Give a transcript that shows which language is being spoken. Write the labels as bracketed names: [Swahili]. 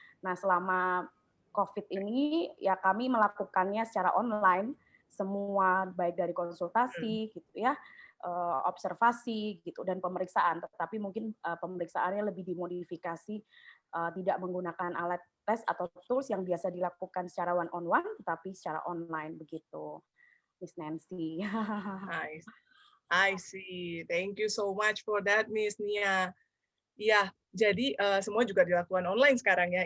[Indonesian] Nah, selama COVID ini ya kami melakukannya secara online semua, baik dari konsultasi gitu ya, observasi gitu dan pemeriksaan, tetapi mungkin pemeriksaannya lebih dimodifikasi, tidak menggunakan alat tes atau tools yang biasa dilakukan secara [English] one on one [Indonesian] tetapi secara online begitu, Miss Nancy. [English] I see. Thank you so much for that, Miss Nia. [Indonesian] Iya, jadi semua juga dilakukan online sekarang ya.